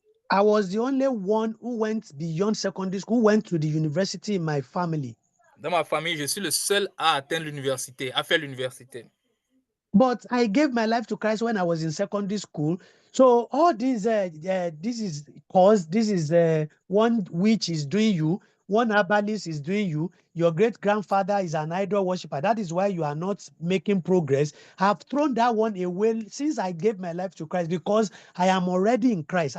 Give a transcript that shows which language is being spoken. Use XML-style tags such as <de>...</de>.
<en>I was the only one who went beyond secondary school, who went to the university in my family.</en> <fr>Dans ma famille, je suis le seul à atteindre l'université, à faire l'université.</fr> <en>But I gave my life to Christ when I was in secondary school. So all this is cause, this is one witch is doing you, one herbalist is doing you, your great-grandfather is an idol worshiper. That is why you are not making progress. I've thrown that one away since I gave my life to Christ, because I am already in Christ.</en>